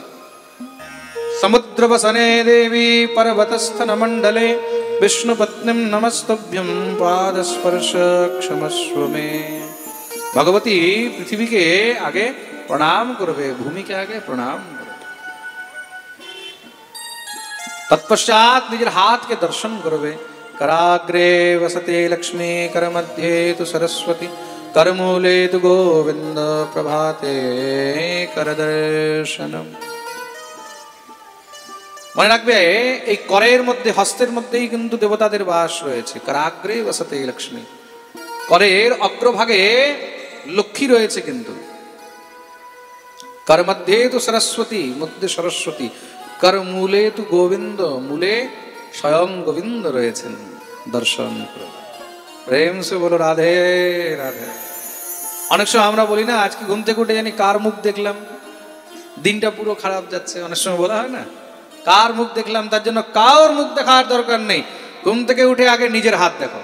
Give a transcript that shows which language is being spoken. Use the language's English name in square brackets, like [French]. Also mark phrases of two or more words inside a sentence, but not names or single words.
[Sanskrit] সমুদ্র বসনে দেবী পর্বতস্থন মণ্ডলে বিষ্ণুপত্নীম নমস্তভ্যম পাদস্পর্শ ক্ষমস্ব মে। [Bangla] ভগবতী পৃথিবীকে আগে প্রণাম করবে, ভূমিকে আগে প্রণাম করবে। তৎপশ্চাৎ নিজের হাতকে দর্শন করবে। [Sanskrit] कराग्रे वसते लक्ष्मी, कर मध्ये तु सरस्वती, करमूले तु गोविंद, प्रभाते कर दर्शनम। [Bangla] মনে রাখবে, এই করের মধ্যে, হস্তের মধ্যেই কিন্তু দেবতাদের বাস রয়েছে। [Sanskrit] कराग्रे वसते लक्ष्मी, [Bangla] করের অগ্রভাগে লক্ষ্মী রয়েছে, কিন্তু [Sanskrit] कर मध्ये तु सरस्वती, [Bangla] মধ্যে সরস্বতী, [Sanskrit] कर मूले तु गोविंद, [Bangla] মূলে স্বয়ং গোবিন্দ রয়েছেন। দর্শন করো, [Hindi] प्रेम से बोलो [Bangla] রাধে রাধে। অনেক সময় আমরা বলি না, আজকে ঘুম থেকে উঠে জানি কার মুখ দেখলাম, দিনটা পুরো খারাপ যাচ্ছে। অনেক সময় বলা হয় না, কার মুখ দেখলাম, তার জন্য কার মুখ দেখার দরকার নেই, ঘুম থেকে উঠে আগে নিজের হাত দেখো।